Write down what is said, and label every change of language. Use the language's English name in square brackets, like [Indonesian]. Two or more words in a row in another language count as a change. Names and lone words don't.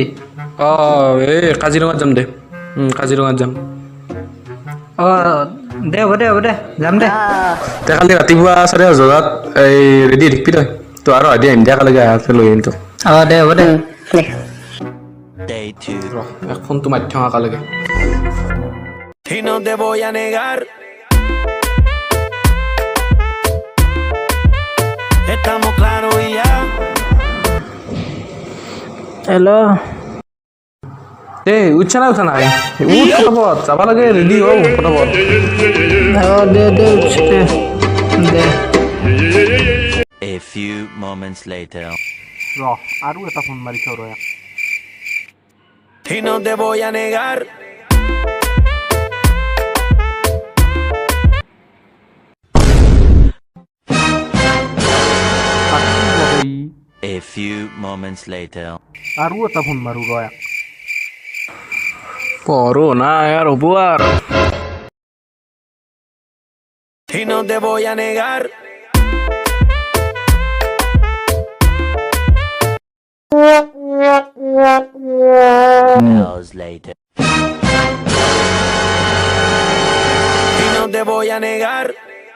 [Assamese] কাজিৰঙাত যাম দে। কাজিৰঙাত যাম। দে হ'ব দে যাম দে। তে কালি ৰাতিপুৱা 5:30 বজাত ৰেডি হৈ থাকিবি তই আৰু আহি আহিম দে একেলগে লৈ আহিম তোক। দে হ'ব দে। [English] Day 2. [Assamese] এক ফোনটো মাৰি থওঁ একেলগে। [Spanish] Y no te voy a negar. Estamos claros y ya. [Assamese] হেল্ল', উঠছা নাই ফটাফট যাব লাগে, ৰেডি হওঁ ফটাফট। দে। [English] A few moments later. [Assamese] আৰু এটা ফোন মাৰি থওঁ ৰ। [Spanish] Y no te voy a negar. [English] A few moments later. [Assamese] আৰু এটা ফোন মাৰো ৰ। পঢ়ো না ইয়াৰ হ'ব আৰু। [Spanish] Y no te voy a negar. [English] Hours later. [Spanish] Y no te voy a negar.